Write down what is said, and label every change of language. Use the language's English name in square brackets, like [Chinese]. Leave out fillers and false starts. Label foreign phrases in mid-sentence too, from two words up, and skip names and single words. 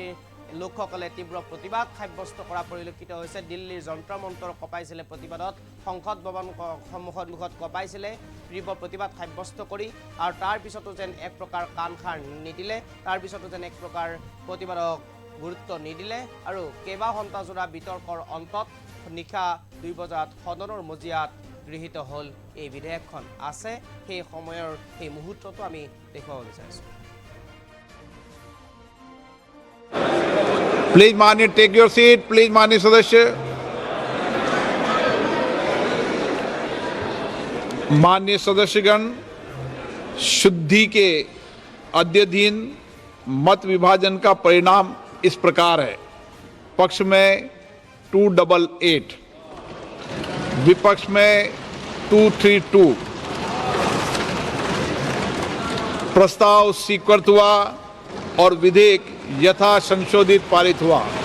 [Assamese] লোকসকলে তীব্ৰ প্ৰতিবাদ সাব্যস্ত কৰা পৰিলক্ষিত হৈছে দিল্লীৰ যন্ত্ৰ মন্ত্ৰ কঁপাইছিলে প্ৰতিবাদত সংসদ ভৱন সন্মুখত কঁপাইছিলে তীব্ৰ প্ৰতিবাদ সাব্যস্ত কৰি আৰু তাৰ পিছতো যেন এক প্ৰকাৰ কাণসাৰ নিদিলে তাৰ পিছতো যেন এক প্ৰকাৰ প্ৰতিবাদক গুৰুত্ব নিদিলে আৰু কেইবা ঘণ্টা জোৰা বিতৰ্কৰ অন্তত নিশা 2 বজাত সদনৰ মজিয়াত গৃহীত হ'ল এই বিধেয়কখন আছে সেই সময়ৰ সেই মুহূৰ্তটো আমি দেখুৱাব বিচাৰিছোঁ [English] प्लीज माननीय take your seat please [Hindi] माननीय सदस्य माननीय सदस्यगण शुद्धि के अद्यतन मत विभाजन का परिणाम इस प्रकार है पक्ष में 288 विपक्ष में 232 प्रस्ताव स्वीकृत हुआ और विधेयक यथा संशोधित पारित हुआ